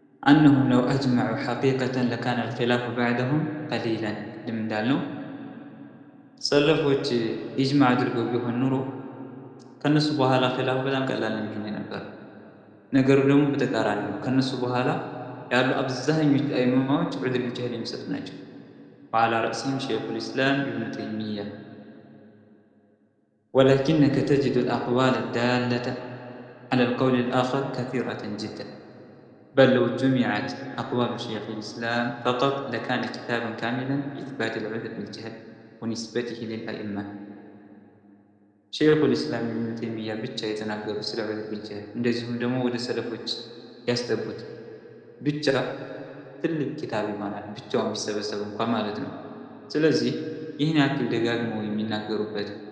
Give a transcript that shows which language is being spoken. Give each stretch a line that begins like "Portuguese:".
Arabic: أنهم لو أجمعوا حقيقة لكان الخلاف بعدهم قليلا
Amharic: ቅድም እንዳልነው ሰለፎች ኢጅማዕ አድርገው ቢሆን ኑሮ ከነሱ በኋላ ኺላፉ በጣም ቀላል ነው የሚሆን የነበረው። ነገሩ ደግሞ በተቃራኒ ነው። ከነሱ በኋላ ያሉ አብዛኞቹ አይማዎች ዑዝር ቢልጀህል የሚሰጡ ናቸው።
Arabic: وعلى رأسهم شيخ الإسلام ابن تيمية. ولكنك تجد الأقوال الدالة على القول الآخر كثيرة جدا، بل لو جمعت أقوال شيخ الإسلام فقط لكان كتابا كاملا في إثبات العذر بالجهل ونسبته للأئمة.
Amharic: شيخ الإسلام ابن تيمية ብቻ የተናገሩ ስለ ዑዝር ቢልጀህል እንደዚሁም ደግሞ ወደ ሰለፎች ያስጠጉት ብቻ ትልቅ ኪታብ ይሆናል፣ ብቻውን ቢሰበሰብ እንኳን ማለት ነው። ስለዚህ ይህን ያክል ደጋግመው የሚናገሩበት